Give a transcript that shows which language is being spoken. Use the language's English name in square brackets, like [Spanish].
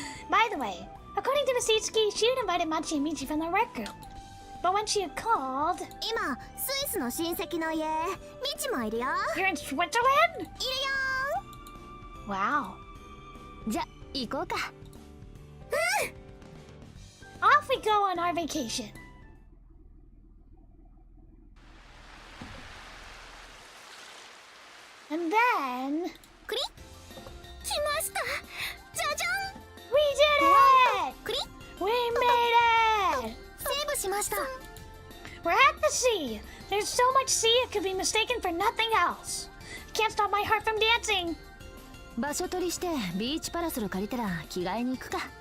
[English] By the way, according to Misitsuki, she had invited Machi and Michi from the rec group. But when she called... [Japanese] 今スイスの親戚の家、ミチもいるよ。 [English] You're in Switzerland? [Japanese] いるよ。 [English] Wow. [Japanese] じゃ、行こうか。 [English] Off we go on our vacation. And then... [Japanese] クリ？来ました。じゃじゃん。 [English] did it! クリ We made it! [Japanese] セーブしました。 [English] We're at the sea! There's so much sea it could be mistaken for nothing else. Can't stop my heart from dancing. [Japanese] 場所取りしてビーチパラソル借りたら着替えに行くか。